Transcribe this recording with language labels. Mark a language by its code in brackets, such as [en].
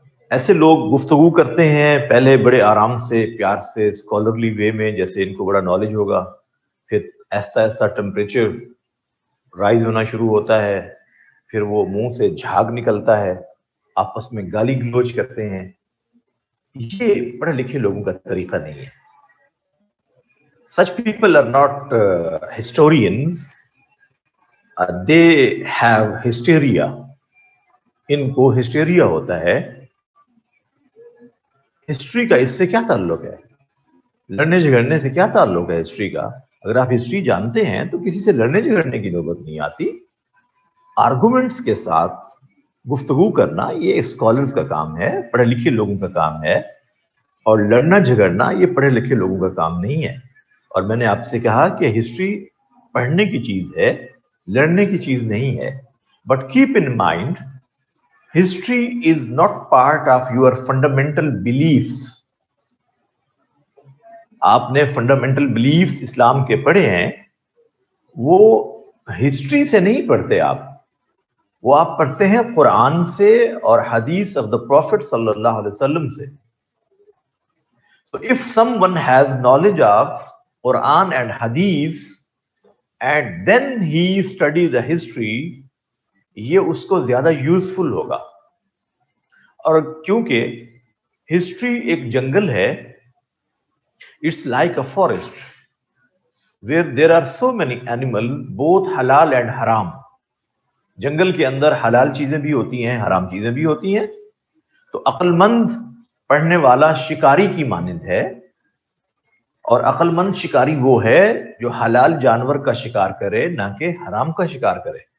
[ur] ایسے لوگ گفتگو کرتے ہیں پہلے بڑے آرام سے پیار سے [en] scholarly way [ur] میں، جیسے ان کو بڑا نالج ہوگا. پھر ایسا ایسا ٹمپریچر رائز ہونا شروع ہوتا ہے، پھر وہ منہ سے جھاگ نکلتا ہے، آپس میں گالی گلوچ کرتے ہیں. یہ پڑھے لکھے لوگوں کا طریقہ نہیں ہے. [en] Such people are not historians. They have hysteria. [ur] ان کو ہسٹیریا ہوتا ہے. ہسٹری کا اس سے کیا تعلق ہے؟ لڑنے جھگڑنے سے کیا تعلق ہے ہسٹری کا؟ اگر آپ ہسٹری جانتے ہیں تو کسی سے لڑنے جھگڑنے کی نوبت نہیں آتی. آرگومنٹس کے ساتھ گفتگو کرنا یہ اسکالرز کا کام ہے، پڑھے لکھے لوگوں کا کام ہے. اور لڑنا جھگڑنا یہ پڑھے لکھے لوگوں کا کام نہیں ہے. اور میں نے آپ سے کہا کہ ہسٹری پڑھنے کی چیز ہے، لڑنے کی چیز نہیں ہے. [en] But keep in mind history is not part of your fundamental beliefs. [ur] آپ نے فنڈامنٹل بلیفس اسلام کے پڑھے ہیں، وہ ہسٹری سے نہیں پڑھتے وہ آپ پڑھتے ہیں قرآن سے اور حدیث [en] of the prophet [ur] صلی اللہ علیہ وسلم سے. [en] So if someone has knowledge of Quran and Hadith and then he study the history, [ur] یہ اس کو زیادہ یوزفل ہوگا. اور کیونکہ ہسٹری ایک جنگل ہے، [en] it's like a forest where there are so many animals, both halal and haram. [ur] جنگل کے اندر حلال چیزیں بھی ہوتی ہیں، حرام چیزیں بھی ہوتی ہیں. تو عقل مند پڑھنے والا شکاری کی مانند ہے، اور عقل مند شکاری وہ ہے جو حلال جانور کا شکار کرے نہ کہ حرام کا شکار کرے.